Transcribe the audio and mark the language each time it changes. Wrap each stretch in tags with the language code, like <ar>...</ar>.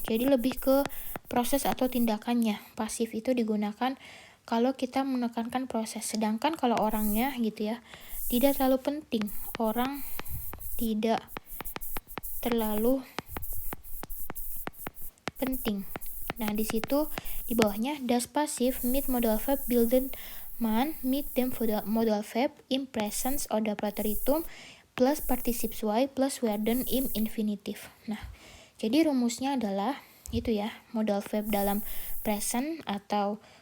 <id>Jadi lebih ke proses atau tindakannya. Pasif itu digunakan kalau kita menekankan proses. Sedangkan kalau orangnya gitu ya, tidak terlalu penting. Orang tidak terlalu penting. Nah, di situ di bawahnya</id> <de>das Passiv mit Modal Verb bilden man mit dem Modal Verb im Presens oder Präteritum plus Partizip 2 plus werden im Infinitiv.</de> <id>Nah, jadi rumusnya adalah itu ya, modal verb dalam present atau</id>